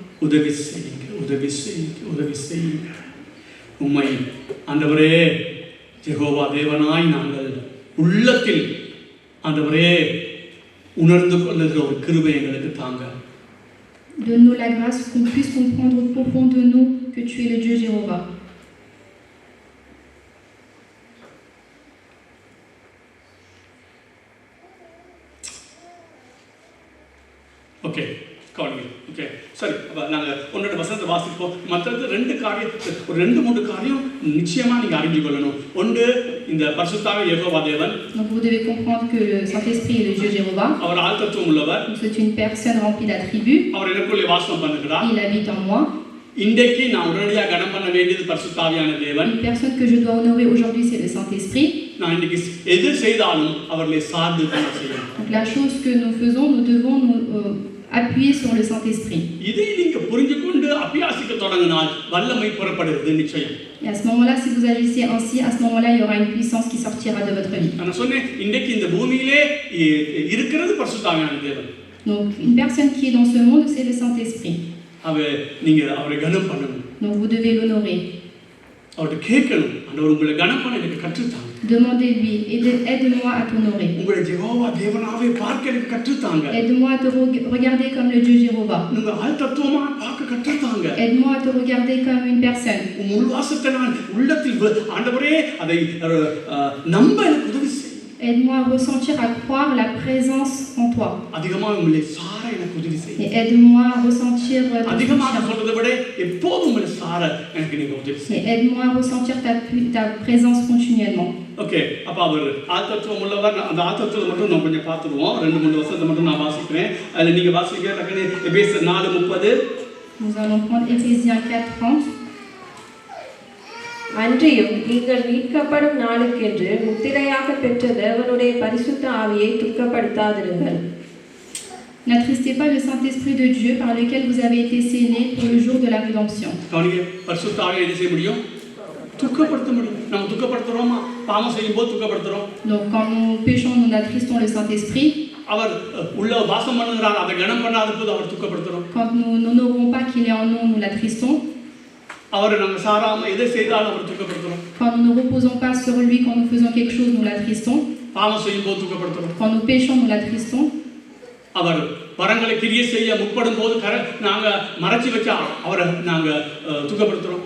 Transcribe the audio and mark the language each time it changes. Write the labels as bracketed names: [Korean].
[Tamil] உதவி செய்யுங்க, உதவி செய்யுங்க, உதவி செய்யுங்க. உம்மை ஆண்டவரே யெகோவா தேவனாய் நாங்கள் உள்ளத்தில் ஆண்டவரே உணர்ந்து கொள்ளுகிற ஒரு கிருபை எங்களுக்கு தாங்க. [French] Donne-nous la grâce qu'on puisse comprendre au profond de nous que tu es le Dieu Jéhovah. [Tamil] Okay கவனிங்க. ஓகே சரி, அப்போ நாங்கள் ஒன்னோட வசனத்தை வாசிப்போம். மற்றது ரெண்டு காரியம், ஒரு 2-3 காரியம் நிச்சயமாக நீங்கள் அறிஞ்சு கொள்ளணும். ஒன்று, இந்த பரிசுத்த யெகோவா தேவன். [French] Donc vous devez comprendre que le Saint-Esprit est le Dieu Jéhovah. [Tamil] அவர் ஆழ்தத்துவம் உள்ளவர். [French] C'est une personne remplie d'attributs. [Tamil] அவர் எனக்குள்ளே வாசம் பண்ணுகிறார். [French] Il habite en moi. [Tamil] இன்றைக்கு நான் உடனடியாக கனம் பண்ண வேண்டியது பரிசுத்த ஆவியான தேவன். [French] Une personne que je dois honorer aujourd'hui, c'est le Saint-Esprit. [Tamil] நான் இன்னைக்கு எது செய்தாலும் அவர்களை சார்ந்து செய்யணும். [French] Donc la chose que nous faisons, nous devons nous appuyer sur le Saint-Esprit. [Tamil] இதை நீங்க புரிஞ்சுக்கொண்டு அபியாசிக்க தொடங்கினால் வல்லமை புறப்படுகிறது நிச்சயம். [French] Et à ce moment-là, si vous agissez ainsi, à ce moment-là, il y aura une puissance qui sortira de votre vie. [Tamil] நான் சொன்னேன், இன்னைக்கு இந்த பூமியிலே இருக்கிறது பரிசுத்த ஆவியான தேவன். [French] Donc une personne qui est dans ce monde, c'est le Saint-Esprit. [Tamil] நீங்க அவரை கனம் பண்ணணும். [French] Donc vous devez l'honorer. [Tamil] அவர்கிட்ட கேட்கணும், ஆண்டவர் உங்களை கனம் பண்ண எனக்கு கற்றுத்தாங்க. [French] Demandez-lui, aide-moi à t'honorer. [Tamil] உங்களை யெகோவா தேவனாவே பார்க்க எனக்கு கற்றுத்தாங்க. [French] Aide-moi à te regarder comme le Dieu Jéhovah. [Tamil] உங்க ஆழ்தத்துவமா பார்க்க கற்றுத்தாங்க. [French] Aide-moi à te regarder comme une personne. [Tamil] உங்கள் வாசத்தை நான் உள்ளத்தில் ஆண்டவரே அதை நம்ப எனக்கு உதவி செய்யுங்க. [French] Aide-moi à ressentir, à croire la présence en toi. [Tamil] அதிகமாக உங்களை சார எனக்கு உதவி செய்யுங்க. [French] Et aide-moi à ressentir [Tamil] அதிகமாக சொல்றதை விட எப்போதும் உங்களை சார எனக்கு நீங்க உதவி செய்யுங்க. [French] Et aide-moi à ressentir ta présence continuellement. [Tamil] Okay, அப்ப அவர் ஆழ்தத்துவம் உள்ளவர். அந்த ஆழ்தத்துவத்தை மட்டும் நம்ம கொஞ்சம் பார்த்துருவோம். 2-3 வசனத்தை மட்டும் நான் வாசிக்கிறேன். அதில் நீங்க வாசிக்க டக்குனு எபேசியர் 4:30. [French] Nous allons prendre Éphésiens 4:30. [Tamil] அன்றியும் நீங்கள் மீட்கப்படும் நாளுக்கென்று முத்திரையாக பெற்ற தேவனுடைய பரிசுத்த ஆவியை துக்கப்படுத்தாதிருங்கள். [French] N'attristez pas le Saint-Esprit de Dieu par lequel vous avez été scellés pour le jour de la rédemption. [Tamil] கவனிங்க, பரிசுத்த ஆவியை என்ன செய்ய முடியும்? துக்கப்படுத்த முடியும். நம்ம துக்கப்படுத்துறோமா? பாவம் செய்யும்போது துக்கப்படுத்துறோம். [French] Donc quand nous péchons, nous attristons le Saint-Esprit. [Tamil] அவர் உள்ள வாசம் பண்ணுகிறார், அதை கனம் பண்ணாத போது அவர் துக்கப்படுத்துறோம். [French] Quand nous n'honorons pas qu'il est en nous, nous l'attristons. [Tamil] அவரை நாங்கள் சாராம எதை செய்தாலும் அவர் துக்கப்படுத்துறோம். [French] Quand nous ne reposons pas sur lui, quand nous faisons quelque chose, nous l'attristons. [Tamil] பாவம் செய்யும்போது துக்கப்படுத்துறோம். [French] Quand nous péchons, nous l'attristons. [Tamil] அவர் வரங்களை கிரியை செய்ய முற்படும் போது நாங்க மறைச்சி வச்சா அவரை நாங்க துக்கப்படுத்துறோம்.